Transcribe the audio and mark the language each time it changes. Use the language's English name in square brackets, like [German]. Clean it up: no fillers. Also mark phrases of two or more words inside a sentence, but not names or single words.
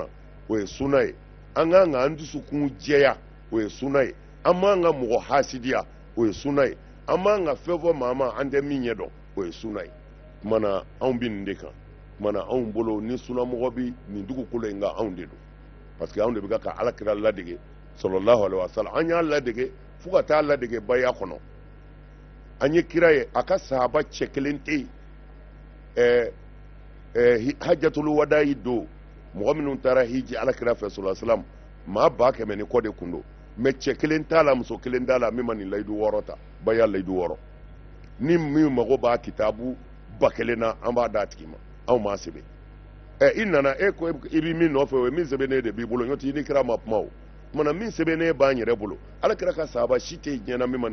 [Bambara] o ye suna ye an k'an ka an dusukun jɛya o ye suna ye an m'an ka mɔgɔ hasidiya o ye suna ye an m'an ka fɛn fɔ maa ma an tɛ min ɲɛ dɔn o ye suna ye tuma na anw bɛ nin de kan tuma na anw bolo ni sunamɔgɔ bɛ nin dugukolo in kan anw de don [French] parce que [Bambara] anw de bɛ ka alakira ladege [Arabic] صلى الله عليه وسلم [Bambara] an y'a ladege fo ka taa ladege baya kɔnɔ an ye kira ye a ka sahaba cɛ kelen tɛ yen [Arabic] حجة الوداع [Bambara] don mɔgɔ minnu taara hiji alakira fɛ [Arabic] صلى الله عليه وسلم [Bambara] maa 100 ni kɔ de kun don mais cɛ kelen t'a la muso kelen t'a la min ma nin layidu 6 ta baya layidu 6 ni min mago b'a kitabu 1000 na an b'a d'a tigi ma anw m'a sɛbɛn i nana e ko i bɛ min nɔfɛ o ye min sɛbɛnnen de b'i bolo n'o tɛ i ni kira ma kuma o mana min sɛbɛnnen b'an yɛrɛ bolo alakira ka sahaba si tɛ diɲɛ na min ma